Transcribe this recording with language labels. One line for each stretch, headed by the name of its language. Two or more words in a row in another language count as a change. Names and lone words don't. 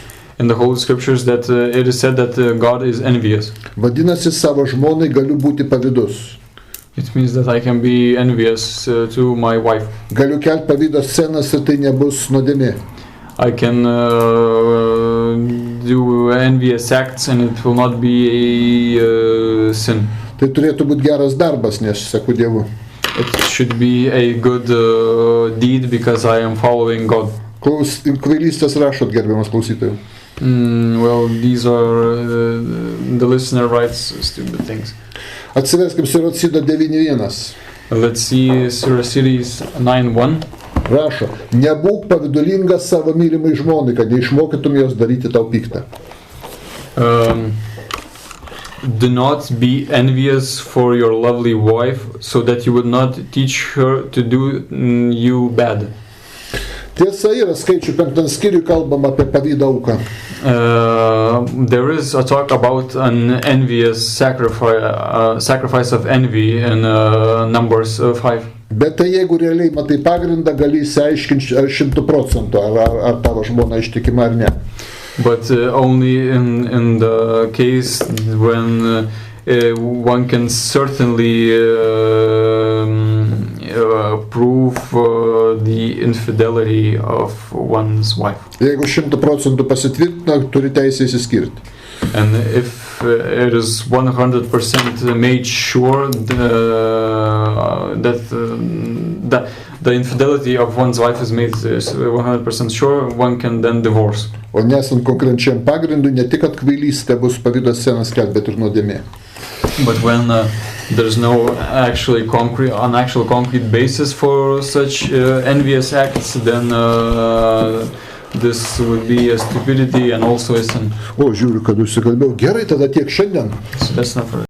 English: in the Holy Scriptures that it is said that God is envious.
Lithuanian: Vadinasi, savo žmonai galiu būti pavydus.
English: It means that I can be envious to my wife.
Lithuanian: Galiu kelt pavydo scenas ir tai nebus nuodėmė.
English: I can do envious acts and it will not be a sin.
Lithuanian: Tai turėtų būti geras darbas, nes seku Dievu.
English: It should be a good deed because I am following God.
Lithuanian: Kvailystės rašot, gerbiamas klausytojų.
English: Well, these are the listener writes stupid things.
Lithuanian: Atsiverskim Sirocido 9.1.
English: Let's see Sirocides 9:1.
Lithuanian: Rašo, nebūk pavidulingas savo mylimai žmonai, kad neišmokytum jos daryti tau piktą.
English: Do not be envious for your lovely wife, so that you would not teach her to do you bad.
Lithuanian: Tiesa yra, skaičių 5 skyriui kalbama apie pavydo auką.
English: There is a talk about an envious sacrifice of envy in Numbers 5.
Lithuanian: Bet tai jeigu realiai matai pagrindą, gali įsiaiškinti 100%, ar tavo žmona ištikima ar ne.
English: But only in the case when one can certainly prove the infidelity of one's wife.
Lithuanian: Jeigu 100% pasitvirtina, turi teisę įsiskirti.
English: And if it is 100% made sure that the infidelity of one's wife is made 100% sure, one can then divorce.
Lithuanian: O nesant konkrečiam pagrindui, ne tik kad kvailystė bus pavydo scenas kelt, bet ir nuodėmė.
English: But when there's no actual concrete basis for such envious acts, then this would be a stupidity and also a sin.
Lithuanian: O, žiūriu, kad užsikalbėjau. Gerai, tada tiek šiandien.
English: So that's not for